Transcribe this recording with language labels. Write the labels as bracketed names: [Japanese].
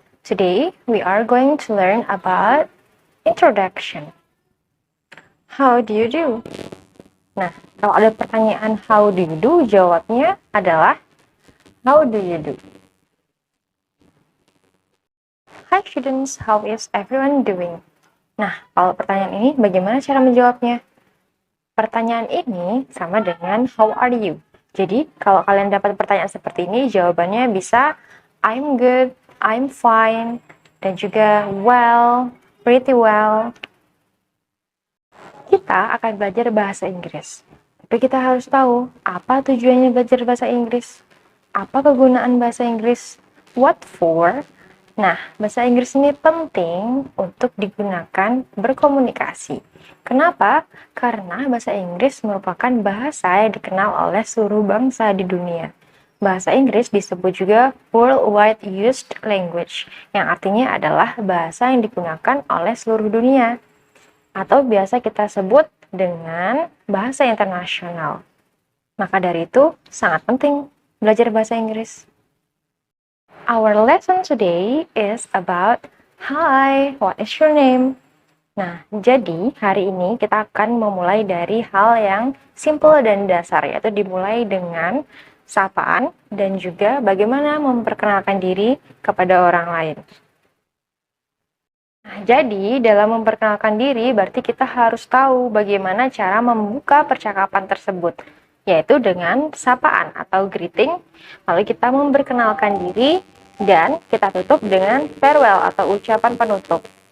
[English] Today we are going to learn about introduction. How do you do? [Indonesian] Nah, kalau ada pertanyaan [English] how do you do, [Indonesian] jawabnya adalah [English] how do you do? Hi students, how is everyone doing? [Indonesian] Nah, kalau pertanyaan ini bagaimana cara menjawabnya? Pertanyaan ini sama dengan [English] how are you? [Indonesian] Jadi, kalau kalian dapat pertanyaan seperti ini, jawabannya bisa [English] I'm good, I'm fine, [Indonesian] dan juga [English] well, pretty well. [Indonesian] Kita akan belajar bahasa Inggris. Tapi kita harus tahu, apa tujuannya belajar bahasa Inggris? Apa kegunaan bahasa Inggris? [English] What for? [Indonesian] Nah, bahasa Inggris ini penting untuk digunakan berkomunikasi. Kenapa? Karena bahasa Inggris merupakan bahasa yang dikenal oleh seluruh bangsa di dunia. Bahasa Inggris disebut juga worldwide used language, yang artinya adalah bahasa yang digunakan oleh seluruh dunia. Atau biasa kita sebut dengan bahasa internasional. Maka dari itu, sangat penting belajar bahasa Inggris. [English] Our lesson today is about Hi, what is your name? [Indonesian] Nah, jadi hari ini kita akan memulai dari hal yang simple dan dasar, yaitu dimulai dengan sapaan dan juga bagaimana memperkenalkan diri kepada orang lain. Nah, jadi dalam memperkenalkan diri berarti kita harus tahu bagaimana cara membuka percakapan tersebut, yaitu dengan sapaan atau greeting, lalu kita memperkenalkan diri, dan kita tutup dengan farewell atau ucapan penutup.